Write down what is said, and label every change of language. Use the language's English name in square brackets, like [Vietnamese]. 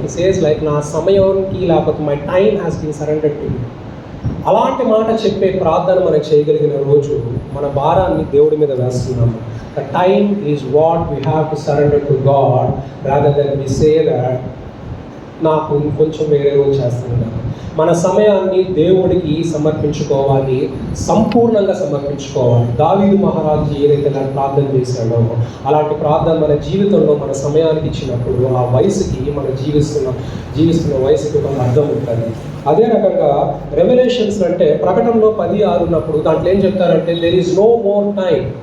[English] and he says like [Telugu] నా సమయానికి, లేకపోతే [English] My time has been surrendered to you. [Telugu] అలాంటి మాట చెప్పే ప్రార్థన మనం చేయగలిగిన రోజు మన భారాన్ని దేవుడి మీద వేస్తున్నాము. [English] The time is what we have to surrender to God rather than we say that [Telugu] నాకు కొంచెం వేరే రోజు చేస్తున్నాను. మన సమయాన్ని దేవుడికి సమర్పించుకోవాలి, సంపూర్ణంగా సమర్పించుకోవాలి. దావీదు మహారాజు ఏదైతే ప్రార్థన చేశాడో అలాంటి ప్రార్థన మన జీవితంలో మన సమయానికి ఇచ్చినప్పుడు ఆ వయసుకి మనం జీవిస్తున్న వయసుకి ఒక అర్థం ఉంటుంది. అదే రకంగా రెవల్యూషన్స్ అంటే ప్రకటనలో 10:6 ఉన్నప్పుడు దాంట్లో ఏం చెప్తారంటే [English] There is no more time.